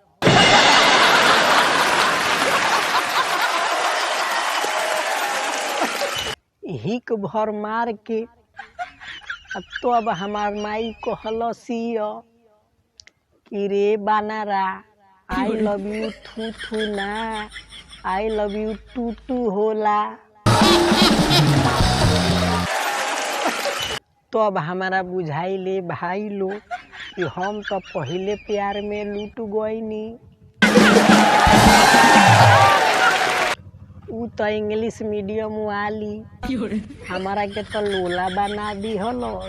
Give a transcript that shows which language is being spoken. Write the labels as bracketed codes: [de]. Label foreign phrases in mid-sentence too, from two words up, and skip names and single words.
[bho] हिक भर मार के तब हमार माई कहलसिया कि रे बानारा, [en] I love you thu thu [bho] ना, [en] I love you too too hola. [bho] तब हमारा बुझाइले भाई लोग कि हम तो पहले प्यार में लूट गईनी। उ तो [en] English medium [bho] वाली हमारा के तो लोला बना दी हलो।